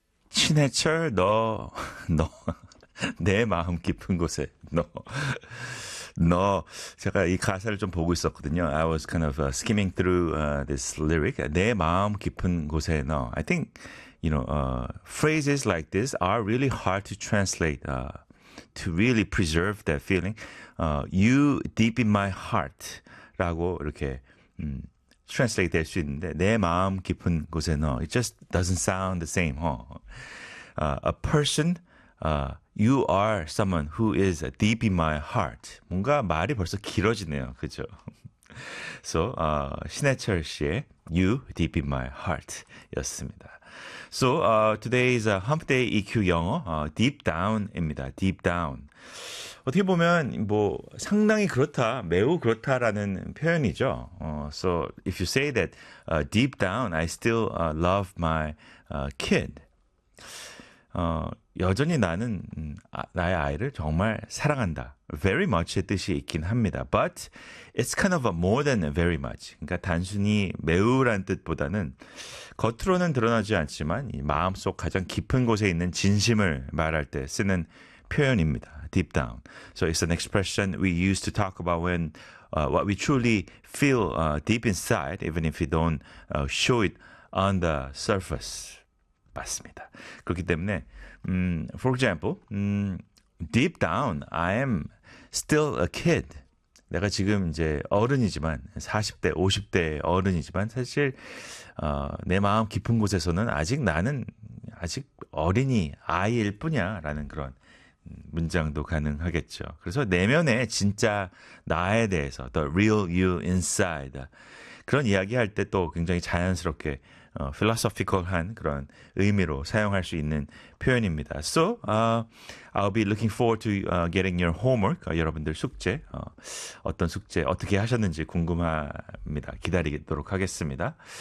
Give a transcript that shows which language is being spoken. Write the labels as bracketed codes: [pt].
[ko] 신해철 너 내 마음 깊은 곳에 너 제가 이 가사를 좀 보고 있었거든요. [en] I was kind of skimming through this lyric. [ko] 내 마음 깊은 곳에 너. [en] I think you know phrases like this are really hard to translate to really preserve that feeling. You deep in my heart [ko] 라고 이렇게 translate 될수 있는데 내 마음 깊은 곳에 너. [en] It just doesn't sound the same, huh? A person. You are someone who is deep in my heart. [ko] 뭔가 말이 벌써 길어지네요. 그죠? So, 신해철 씨의 You Deep in My Heart 였습니다. [en] So, today's Hump Day EQ 영어, Deep Down입니다. Deep Down. [ko] 어떻게 보면, 뭐, 상당히 그렇다, 매우 그렇다라는 표현이죠. [en] So, if you say that deep down, I still love my kid. [ko] 여전히 나는 나의 아이를 정말 사랑한다. Very much의 뜻이 있긴 합니다. [en] But it's kind of a more than very much. [ko] 그러니까 단순히 매우란 뜻보다는 겉으로는 드러나지 않지만 마음속 가장 깊은 곳에 있는 진심을 말할 때 쓰는 표현입니다. [en] Deep down. So it's an expression we use to talk about when what we truly feel deep inside, even if we don't show it on the surface. [ko] 맞습니다. 그렇기 때문에 [en] for example, deep down, I am still a kid. [ko] 내가 지금 이제 어른이지만, 40대, 50대 어른이지만, 사실, 내 마음 깊은 곳에서는 아직 나는 아직 어린이, 아이일 뿐이야. 라는 그런 문장도 가능하겠죠. 그래서 내면의 진짜 나에 대해서, [en] the real you inside. [ko] 그런 이야기 할때또 굉장히 자연스럽게 philosophical한 그런 의미로 사용할 수 있는 표현입니다. [en] So, I'll be looking forward to getting your homework. [ko] 여러분들 숙제, 어떤 숙제 어떻게 하셨는지 궁금합니다. 기다리도록 하겠습니다.